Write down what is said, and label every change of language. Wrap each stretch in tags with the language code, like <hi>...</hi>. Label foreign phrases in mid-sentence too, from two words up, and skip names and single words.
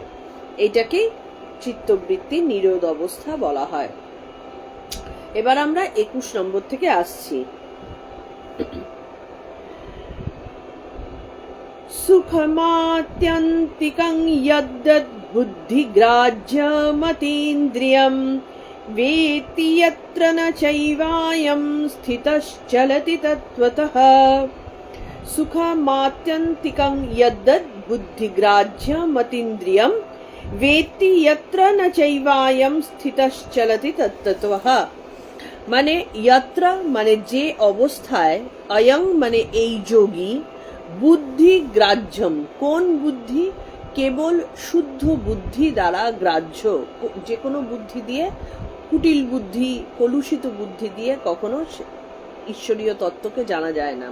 <bn>এইটাকেই চিত্তবৃত্তি নিরোধ অবস্থা বলা হয়। এবার আমরা 21 নম্বর থেকে আসছি।</bn> <sa>সুখমাত্যন্তিকং যদ্যদ বুদ্ধিগ্রাহ্যমতীন্দ্রিয়ম वेत्ति यत्र न चैवायं स्थितश्चलति तत्त्वतः। सुखमात्यन्तिकं यद्दद् बुद्धिग्राह्यमतीन्द्रियं वेत्ति यत्र न चैवायं स्थितश्चलति तत्त्वतः।</sa> <bn>মানে यत्र মানে যে অবস্থায়, অয়ং মানে এই যোগী, বুদ্ধি গ্রাহ্যম কোন বুদ্ধি, কেবল শুদ্ধ বুদ্ধি দ্বারা গ্রাহ্য। যে কোনো বুদ্ধি দিয়ে, কুটিল বুদ্ধি, কলুষিত বুদ্ধি দিয়ে কখনো ঈশ্বরীয় তত্ত্বকে জানা যায় না।</bn>